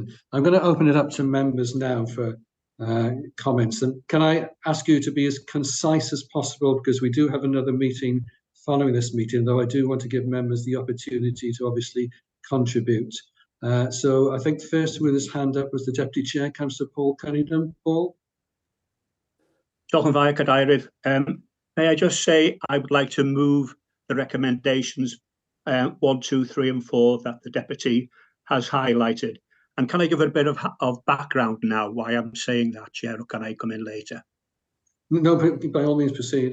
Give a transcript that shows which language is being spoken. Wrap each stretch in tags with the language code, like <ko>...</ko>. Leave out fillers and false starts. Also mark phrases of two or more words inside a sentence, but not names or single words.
<en>I'm going to open it up to members now for comments. And can I ask you to be as concise as possible, because we do have another meeting following this meeting, though I do want to give members the opportunity to obviously contribute. So I think first with his hand up was the Deputy Chair, Councillor Paul Cunningham. Paul?</en> <cy>Diolch yn fawr, Cadeirydd.</cy> <en>May I just say I would like to move the recommendations 1, 2, 3 and 4 that the Deputy has highlighted. And can I give a bit of background now why I'm saying that, Chair, or can I come in later? No, by all means proceed.</en>